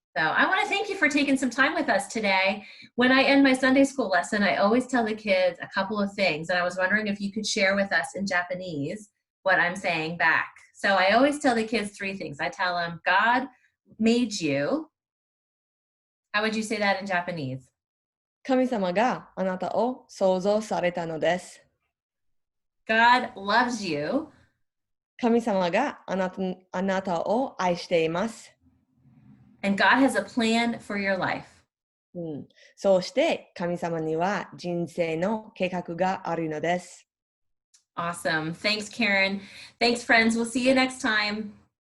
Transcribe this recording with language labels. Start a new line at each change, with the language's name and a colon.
English: So I want to thank you for taking some time with us today. When I end my Sunday school lesson, I always tell the kids a couple of things. And I was wondering if you could share with us in Japanese what I'm saying back. So I always tell the kids three things. I tell them, God made you. How would you say that in Japanese?
Japanese: 神様があなたを創造されたのです。
English: God loves you.
Japanese: 神様があなたを愛しています。
English: And God has a plan for your life.
Japanese: そうして神様には人生の計画があるのです。
English: Awesome. Thanks, Karen. Thanks, friends. We'll see you next time.